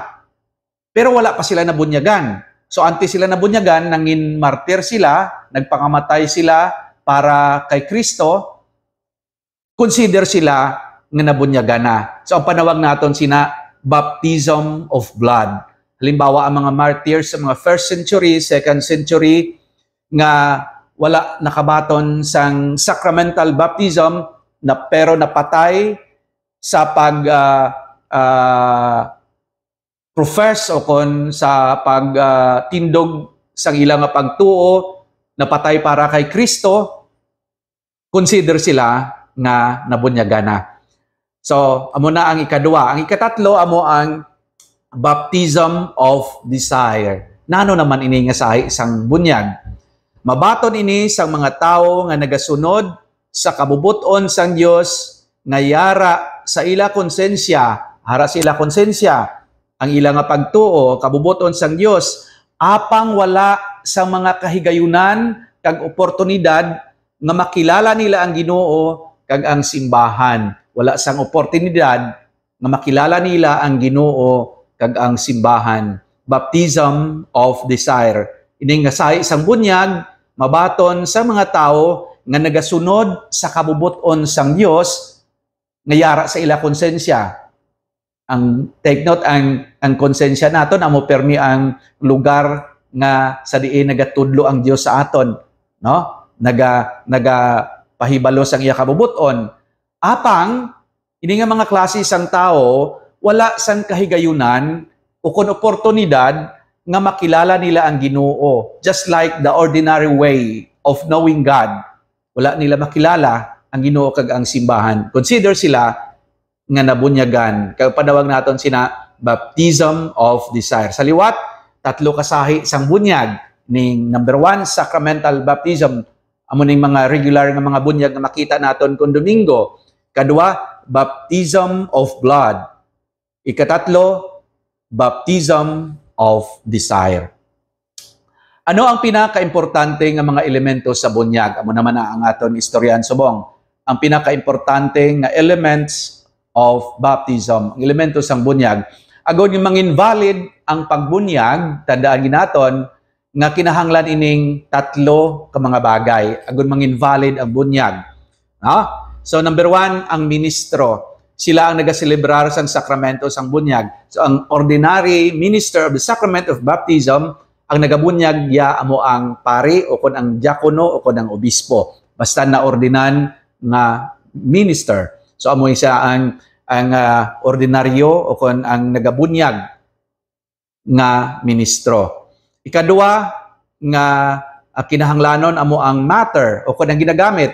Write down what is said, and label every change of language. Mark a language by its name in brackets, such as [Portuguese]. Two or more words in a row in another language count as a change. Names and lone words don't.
[Hiligaynon] Pero wala pa sila nabunyagan. So antes sila nabunyagan, nangin martyr sila, nagpangamatay sila para kay Kristo, consider sila nga nabunyagan na. So ang panawag naton sina [English] baptism of blood. [Hiligaynon] Halimbawa, ang mga martyrs sa mga [English] 1st century, 2nd century, [Hiligaynon] nga wala nakabaton sang [English] sacramental baptism, [Hiligaynon] pero napatay sa profess o kon sa pagtindog sang ilang pagtuo, napatay para kay Kristo, consider sila nga nabunyagan na. So, amo na ang ikadua. Ang ikatatlo, amo ang [English] baptism of desire. [Hiligaynon] Nano naman ini nga sa isang bunyag. Mabaton ini sang mga tao nga nagasunod sa kabubuton sang Dios nga yara sa ila konsensya, hara sa ila konsensya, ang ila nga pagtuo, kabubuton sang Dios, apang wala sa mga kahigayunan kag oportunidad nga makilala nila ang Ginoo kag ang simbahan. Wala sang oportunidad nga makilala nila ang Ginoo kag ang simbahan. [English] Baptism of desire. [Hiligaynon] Ini nga sa isang bunyag, mabaton sa mga tao nga nagasunod sa kabubuton sang Dios nga yara sa ila konsensya. Ang [English] take note, [Hiligaynon] ang konsensya naton amo permi ang lugar nga sa diin nagatudlo ang Dios sa aton, no? Naga pahibalos ang iya kabubuton. Apang ini nga mga klase sang tao wala sang kahigayunan o kun oportunidad nga makilala nila ang Ginoo. [English] Just like the ordinary way of knowing God, [Hiligaynon] wala nila makilala ang Ginoo kag ang simbahan. Consider sila nga nabunyagan. Kaya padawag naton sina [English] baptism of desire. [Hiligaynon] Sa liwat, 3 kasahi sang bunyag. Ning number 1, [English] sacramental baptism. [Hiligaynon] Amo ning mga regular nga mga bunyag nga makita naton kun Domingo. Kadua, [English] baptism of blood. Ikatatlo, baptism of desire. [Hiligaynon] Ano ang pinaka-importante nga mga elemento sa bunyag? Amo naman na ang aton istoryan subong. Ang pinaka-importante nga [English] elements of baptism, [Hiligaynon] ang elemento sang bunyag. Agon yung manginvalid ang pagbunyag, tandaan ginaton, nga kinahanglan ining 3 ka mga bagay. Agon manginvalid ang bunyag. No? So number 1, ang ministro. Sila ang nagaselebrar sang sakramento sang bunyag. [English] So ang ordinary minister of the sacrament of baptism, [Hiligaynon] ang nagabunyag ya amo ang pari o kon ang diakono o kon ang obispo. Basta na ordinan nga minister. So amo isa ang ordinaryo o kon ang nagabunyag nga ministro. Ikadua nga kinahanglanon amo ang matter o kon ang ginagamit.